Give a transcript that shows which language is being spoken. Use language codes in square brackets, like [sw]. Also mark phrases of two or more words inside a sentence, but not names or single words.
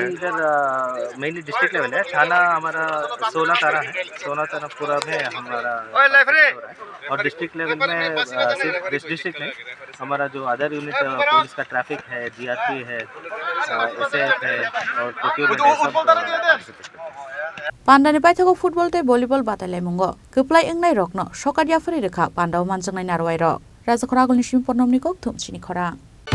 [hi] इधर [en] mainly district level [hi] है थाना हमारा 16 थाना है 16 थाना पूरा में हमारा और [en] district level [hi] में सिर्फ डिस्ट्रिक्ट नहीं हमारा जो [en] other unit police [hi] का ट्रैफिक है जीआरपी है एसएफ है और प्रोक्योरमेंट [trp] Pandani paithako football tei volleyball Batailaimung keplai engnai rokno sokadiafari rekha Pandau manjangnai narwai rok Raja Khorang ni sim pornomni kok thum Chini Khorang